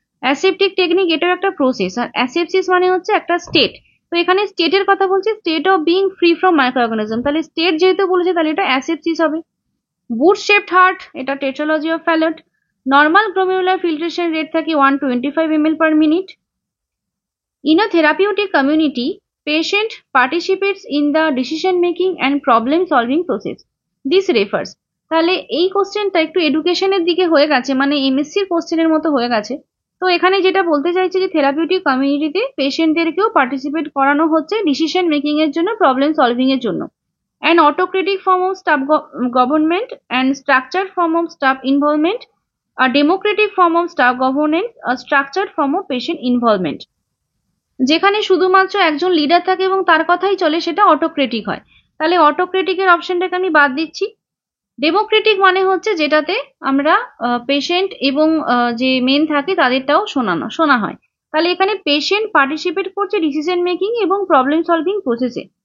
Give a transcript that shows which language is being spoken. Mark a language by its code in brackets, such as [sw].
[bn] Aseptic technique এটাও একটা process, আর asepsis মানে হচ্ছে একটা স্টেট। তো এখানে স্টেটের কথা বলছি, state of being free from microorganism, তাহলে স্টেট যেহেতু বলেছে তাহলে এটা অ্যাসেপসিস হবে। বুট শেপড হার্ট, এটা টেট্রালজি of Fallot. Normal glomerular filtration rate থাকে 125 ml per minute. [en] In a therapeutic community, patient participates in the decision making and problem solving process. This refers, [bn] তাহলে এই কোশ্চেনটা একটু এডুকেশনের দিকে হয়ে গেছে, মানে এমএসসির কোশ্চেনের মতো হয়ে গেছে। তো এখানে যেটা বলতে চাইছে যে থেরাপিউটিক কমিউনিটিতে পেশেন্টদেরকেও পার্টিসিপেট করানো হচ্ছে ডিসিশন মেকিং এর জন্য, প্রবলেম সলভিং এর জন্য। [en] An autocratic form of staff government and structured form of staff involvement, a democratic form of staff governance, a structured form of patient involvement. [bn] যেখানে শুধুমাত্র একজন লিডার থাকে এবং তার কথাই চলে, সেটা অটোক্রেটিক হয়। তাহলে অটোক্রেটিকের অপশনটাকে আমি বাদ দিচ্ছি। ডেমোক্রেটিক মানে হচ্ছে যেটাতে আমরা পেশেন্ট এবং যে মেন থাকে তাদেরটাও শোনা হয়। তাহলে এখানে পেশেন্ট পার্টিসিপেট করছে ডিসিশন মেকিং এবং প্রবলেম সলভিং প্রসেসে।